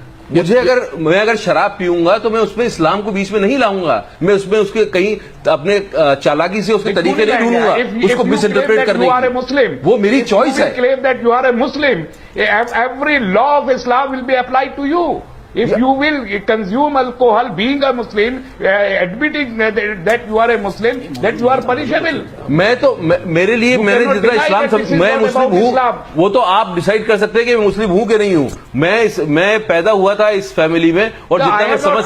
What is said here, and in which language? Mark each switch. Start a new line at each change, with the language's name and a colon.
Urdu: میں اگر شراب پیوں گا تو میں اس میں اسلام کو بیچ میں نہیں لاؤں گا, میں اس میں اس کے کہیں اپنے چالاکی سے اس کے طریقے نہیں ڈھونڈوں گا, اس کو مس انٹرپریٹ کرنے کی. وہ میری چوائس ہے.
English: claim that you are a Muslim, every law of Islam will be applied to you. If you will consume alcohol being a Muslim, admitting that you are a Muslim, that you are punishable.
Urdu: میں تو میرے لیے میں نے جتنا اسلام میں مسلم ہوں وہ تو آپ ڈیسائیڈ کر سکتے ہیں کہ میں مسلم ہوں کہ نہیں ہوں. میں پیدا ہوا تھا اس فیملی میں, اور جتنا میں سمجھ,